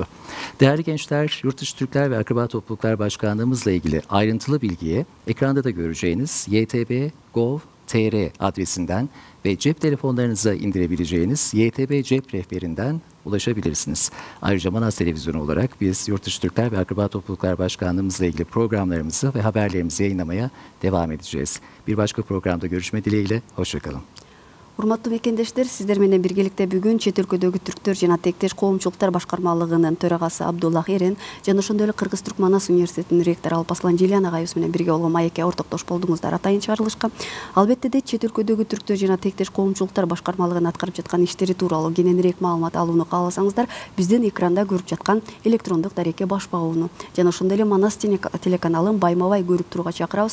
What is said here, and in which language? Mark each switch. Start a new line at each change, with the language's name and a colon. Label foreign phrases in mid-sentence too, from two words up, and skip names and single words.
Turkish: Değerli gençler, Yurtdışı Türkler ve Akraba Topluluklar Başkanlığımızla ilgili ayrıntılı bilgiye ekranda da göreceğiniz ytb.gov.tr adresinden ve cep telefonlarınıza indirebileceğiniz YTB cep rehberinden ulaşabilirsiniz. Ayrıca Manas Televizyonu olarak biz Yurtdışı Türkler ve Akraba Topluluklar Başkanlığımızla ilgili programlarımızı ve haberlerimizi yayınlamaya devam edeceğiz. Bir başka programda görüşme dileğiyle, hoşçakalın.
Kyrgyz: Урматтуу мекендештер, сиздер менен биргеликте бүгүн чет өлкөдөгү түрктөр жана тектеш коомчулуктар башкармалыгынын төрагасы Абдуллах Эрен жана ошондой эле Кыргыз Түрк Манас университетинин ректору Алпаслан Жылан агайыбыз менен бирге болгон маекке ортоктош болдуңуздар атайын чыгарылышка. Албетте де чет өлкөдөгү түрктөр жана тектеш коомчулуктар башкармалыгынын аткарып жаткан иштери тууралуу кененирээк маалымат алууну кааласаңыздар, биздин экранда көрүп жаткан электрондук дарекке баш багууну жана ошондой эле Манас телеканалын байма-бай көрүп турууга чакырабыз.